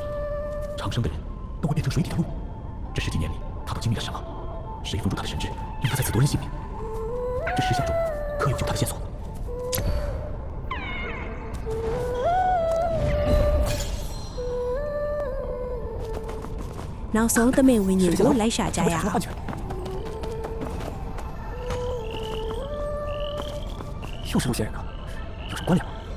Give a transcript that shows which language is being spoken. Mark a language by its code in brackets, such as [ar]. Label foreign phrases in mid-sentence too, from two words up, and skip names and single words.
[zh] 长生的人都会变成水底的路。这10几年里，他都经历了什么？谁封住他的神智，令他在此夺人性命？这石像中可有救他的线索？ [my] နောက်ဆုံးသမင်ဝิญဉ်ကိုလိုက်ရှာကြရအောင် [zh] 换拳。又是陆仙人啊，有什么关联吗？